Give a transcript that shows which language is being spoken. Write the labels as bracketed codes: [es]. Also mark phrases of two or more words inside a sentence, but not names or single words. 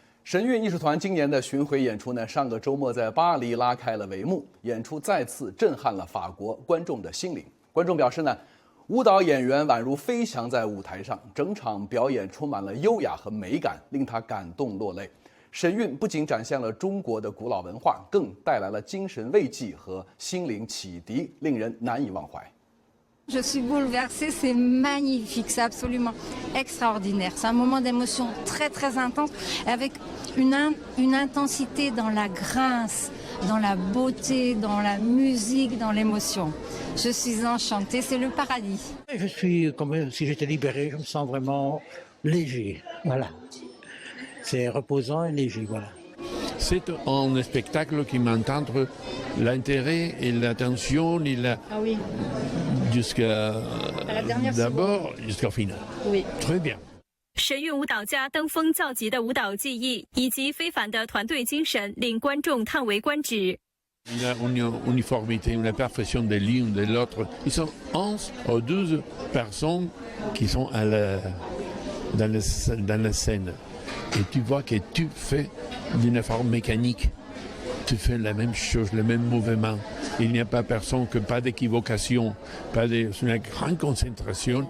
[zh] 神韵艺术团今年的巡回演出呢，上个周末在巴黎拉开了帷幕，演出再次震撼了法国观众的心灵。观众表示呢，舞蹈演员宛如飞翔在舞台上，整场表演充满了优雅和美感，令他感动落泪。神韵不仅展现了中国的古老文化，更带来了精神慰藉和心灵启迪，令人难以忘怀。 [fr] Je suis bouleversée, c'est magnifique, c'est absolument extraordinaire. C'est un moment d'émotion très très intense, avec une intensité dans la grâce, dans la beauté, dans la musique, dans l'émotion. Je suis enchantée, c'est le paradis. Je suis comme si j'étais libéré, je me sens vraiment léger, voilà. C'est reposant et léger, voilà. C'est un spectacle qui m'entendre l'intérêt et l'attention et la... Ah oui. Jusqu'à d'abord jusqu'au final. Oui. Très bien. [zh] 神韵舞蹈家登峰造极的舞蹈技艺以及非凡的团队精神，令观众叹为观止。 [fr] Une uniformité, une perfection de l'une de l'autre. Ils sont 11 ou 12 personnes qui sont dans la scène. Et tu vois que tu fais d'une forme mécanique. Tu fais la même chose, le même mouvement. Il n'y a pas personne, pas d'équivocation, une grande concentration.